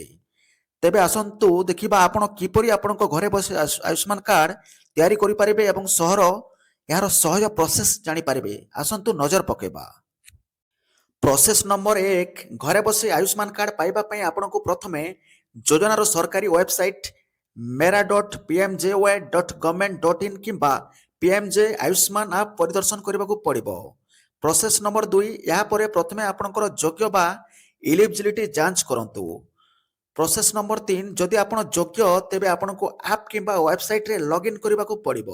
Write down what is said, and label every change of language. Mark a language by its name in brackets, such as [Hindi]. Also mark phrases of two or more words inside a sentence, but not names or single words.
[Odia] ତେବେ ଆସନ୍ତୁ ଦେଖିବା ଆପଣ କିପରି ଆପଣଙ୍କ ଘରେ ବସି ଆୟୁଷ୍ମାନ କାର୍ଡ ତିଆରି କରିପାରିବେ ଏବଂ ଏହାର ସହଜ ପ୍ରୋସେସ ଜାଣିପାରିବେ। ଆସନ୍ତୁ ନଜର ପକାଇବା। ପ୍ରୋସେସ ନମ୍ବର 1, ଘରେ ବସି ଆୟୁଷ୍ମାନ କାର୍ଡ ପାଇବା ପାଇଁ ଆପଣଙ୍କୁ ପ୍ରଥମେ ଯୋଜନାର ସରକାରୀ ୱେବସାଇଟ୍ mera.pmjy.government.in କିମ୍ବା PMJ ଆୟୁଷ୍ମାନ ଆପ୍ ପରିଦର୍ଶନ କରିବାକୁ ପଡ଼ିବ। ପ୍ରୋସେସ ନମ୍ବର 2, ଏହାପରେ ପ୍ରଥମେ ଆପଣଙ୍କର ଯୋଗ୍ୟ ବା ଇଲିଜିବିଲିଟି ଯାଞ୍ଚ କରନ୍ତୁ। ପ୍ରୋସେସ ନମ୍ବର 3, ଯଦି ଆପଣ ଯୋଗ୍ୟ ତେବେ ଆପଣଙ୍କୁ ଆପ୍ କିମ୍ବା ୱେବସାଇଟ୍ରେ ଲଗ୍ଇନ୍ କରିବାକୁ ପଡ଼ିବ।